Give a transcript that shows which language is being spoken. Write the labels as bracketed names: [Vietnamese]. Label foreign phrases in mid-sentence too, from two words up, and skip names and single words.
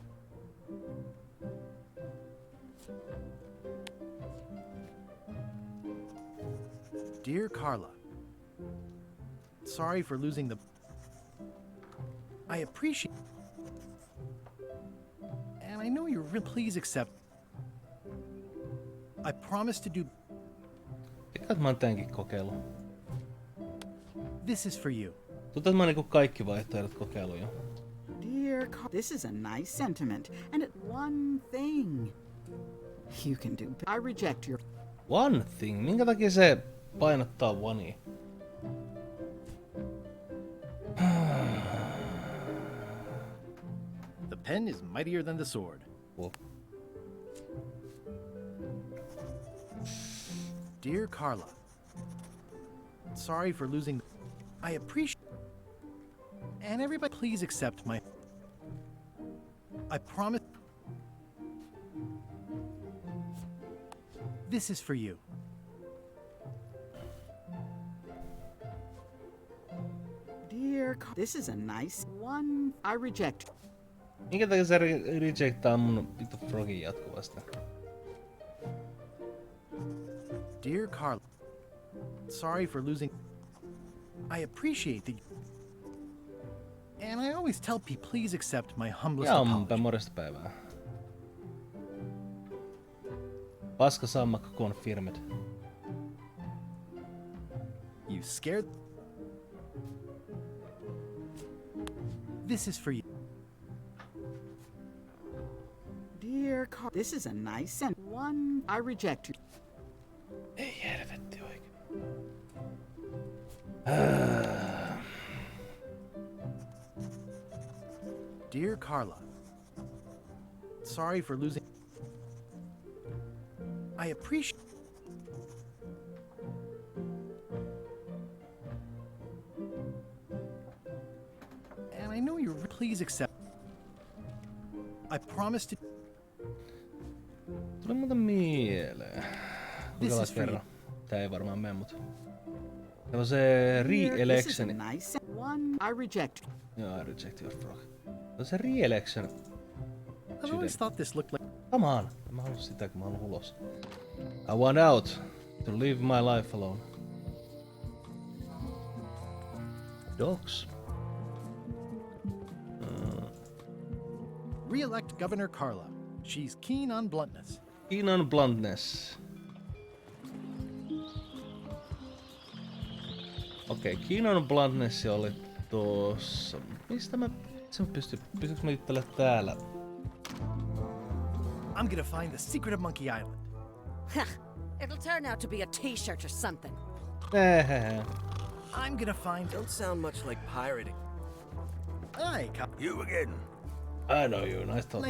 [English] Dear Carla. Sorry for losing the... I appreciate... And I know you're real... Please accept... I promise to do... [Finnish] Eikä mä oon tämänkin kokeillut. [English] This is for you. [Finnish] Tuntuu, että mä oon niinku kaikki vaihtoehdot kokeillut jo. [English] Dear Carla, this is a nice sentiment, and one thing you can do. I reject your... One thing? [Finnish] Minkä takia se painottaa onea? [English] The pen is mightier than the sword. Whoa. Dear Carla. Sorry for losing... I appreciate... And everybody please accept my... I promise... This is for you. Dear Carla, this is a nice one. I reject. [Finnish] Minkä takia se rejectaa mun vittu frogin jatkuvasti? [English] Dear Carla. Sorry for losing... I appreciate the... And I always tell people, please accept my humblest apology. [Finnish] Morjesta päivää. Paska sammakko confirmed. [English] You scared... This is for you. Dear Carla, this is a nice and one. I reject you. [Finnish] Ei helvetti oikein. [English] Dear Carla, sorry for losing. I appreciate. And I know you're. Please accept. I promise to. [Finnish] Tuli muuten mieleen. [English] This [Finnish] Kuinka [English] is for you. [Finnish] kerran? Tää ei varmaan mene, mut. Täällä on se re-election. [English] Nice one. I reject. Joo, I reject your frog. [Finnish] Tää on se re-election. [English] I've always thought this looked like. Come on. [Finnish] Mä haluan sitä, kun mä haluan ulos. [English] I want out. To live my life alone. Dogs. Re-elect Governor Carla. She's keen on bluntness. Keen on bluntness. [Finnish] Okei, [English] keen on bluntness [Finnish] oli tossa. Mistä mä... Pystyykö mä juttelemaan täällä? [English] I'm gonna find the secret of Monkey Island. It'll turn out to be a t-shirt or something. I'm gonna find. Don't sound much like pirating. Hi, You again. I know you. Nice talking.